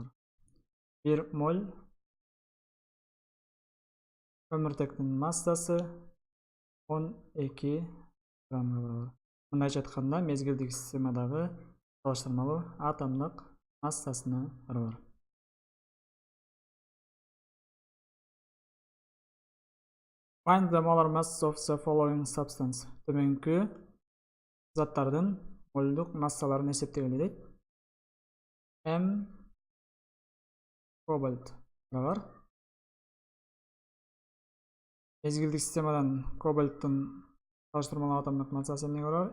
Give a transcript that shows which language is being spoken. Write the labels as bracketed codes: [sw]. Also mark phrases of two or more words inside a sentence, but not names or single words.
[ky] 1 моль көмүртектин массасы 12 граммга барабар. Мындайча айтканда, мезгилдик системадагы салыштырмалуу атомдук массасына барабар. [en] Find the molar mass of the following substance. [ky] Төмөнкү заттардын мольдук массаларын эсептегиле дейт. М кобальт барабар. Мезгилдик системадан кобальттын салыштырмалуу атомдук массасы эмнеге барабар?